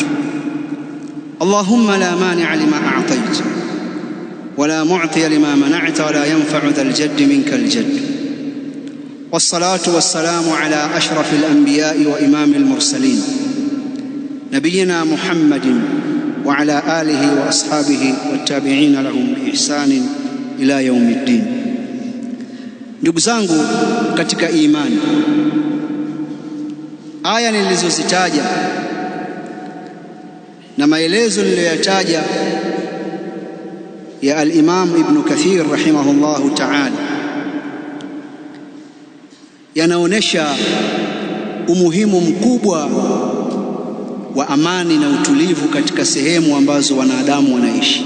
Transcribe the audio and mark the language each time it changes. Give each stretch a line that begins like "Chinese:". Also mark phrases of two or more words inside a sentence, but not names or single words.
Arabic: اللهم لا مانع لما أعطيت ولا معطي لما منعت ولا ينفع ذا الجد منك الجد. والصلاة والسلام على أشرف الأنبياء وإمام المرسلين نبينا محمد وعلى آله وأصحابه والتابعين لهم بإحسان إلى يوم الدين.
Swahili: Ndugu zangu katika imani, aya nilizozitaja na maelezo niliyoyataja ya al-Imam Ibn Kathir
Arabic: رحمه الله تعالى
Swahili: yanaonesha umuhimu mkubwa wa amani na utulivu katika sehemu ambazo wanadamu wanaishi.